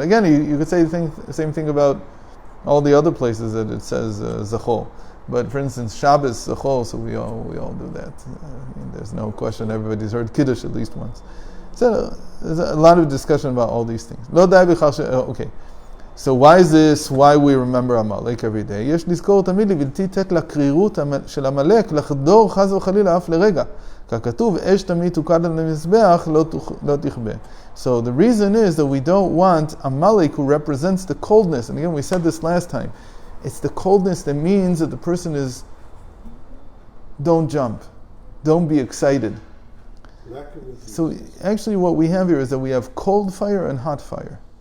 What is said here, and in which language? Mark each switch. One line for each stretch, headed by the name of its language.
English: Again, you could say the same thing about all the other places that it says Zachol. But for instance, Shabbos Zachol, so we all do that. There's no question. Everybody's heard Kiddush at least once. So there's a lot of discussion about all these things. Okay. So why is this? Why we remember Amalek every day?
Hebrew: יש לזכור תמיד לבלתי תת לקרירות של עמלק לחדור חס וחלילה אף לרגע. ככתוב אש תמיד תוקד על המזבח לא תכבה.
English: So the reason is that we don't want Amalek, who represents the coldness, and again we said this last time, it's the coldness that means that the person is, don't jump, don't be excited. So actually what we have here is that we have cold fire and hot fire.